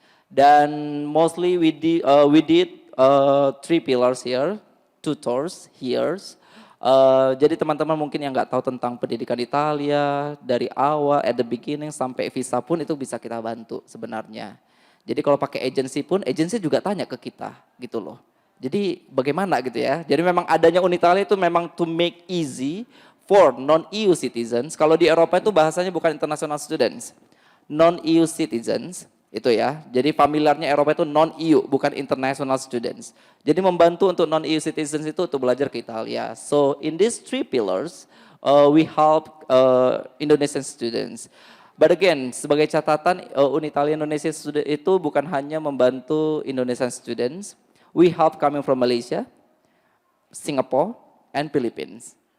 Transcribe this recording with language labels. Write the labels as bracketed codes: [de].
[en] Dan mostly we did 3 pillars here, 2 tours here. [id] Jadi teman-teman mungkin yang nggak tahu tentang pendidikan Italia dari awal [en] at the beginning [id] sampai visa pun itu bisa kita bantu sebenarnya. Jadi kalau pakai agensi pun, agensi juga tanya ke kita gitu loh. Jadi bagaimana gitu ya. Jadi memang adanya Unitalia itu memang [en] to make easy for non-EU citizens. [id] Kalau di Eropa itu bahasanya bukan international students, non-EU citizens itu ya. Jadi familiarnya Eropa itu non-EU, bukan international students. Jadi membantu untuk non-EU citizens itu untuk belajar ke Italia. [en] So in these 3 pillars, we help Indonesian students. But again, [id] sebagai catatan, Unitalia Indonesia Student itu bukan hanya membantu Indonesian students. [en] We help coming from Malaysia, Singapore, and Philippines.